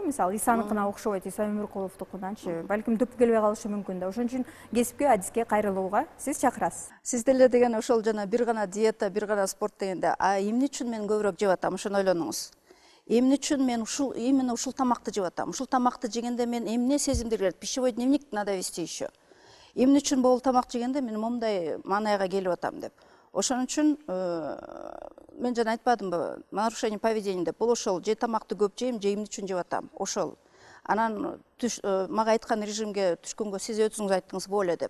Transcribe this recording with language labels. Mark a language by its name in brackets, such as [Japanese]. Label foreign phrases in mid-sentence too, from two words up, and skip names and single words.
[Kyrgyz] Мисалы Исаныкына окшобойт, Иса Өмүркуловдукунанчы. Балким түп келбей калышы мүмкүн да. Ошон үчүн кесипке, адиске кайрылууга сиз чакырасыз. Сиз деле деген ошол жана бир гана диета, бир гана спорт дегенде, эмне үчүн мен көбүрөөк жеп атам, ошону ойлонуңуз. Эмне үчүн мен именно ушул тамакты жеп атам? Ушул тамакты жегенде мен эмне сезимдер келет? [Russian] Пищевой дневник надо вести еще. [Kyrgyz] Эмне үчүн бул тамак жегенде мен момундай маанайга келип атам деп. Ошон үчүн мен жана айтпадымбы, [Russian] нарушение поведения [Kyrgyz] деп. Бул ошол же тамакты көп жейм, же эмне үчүн жеп атам? Ошол. Анан мага айткан режимге түшкөнгө сиз өзүңүз айттыңыз воля деп.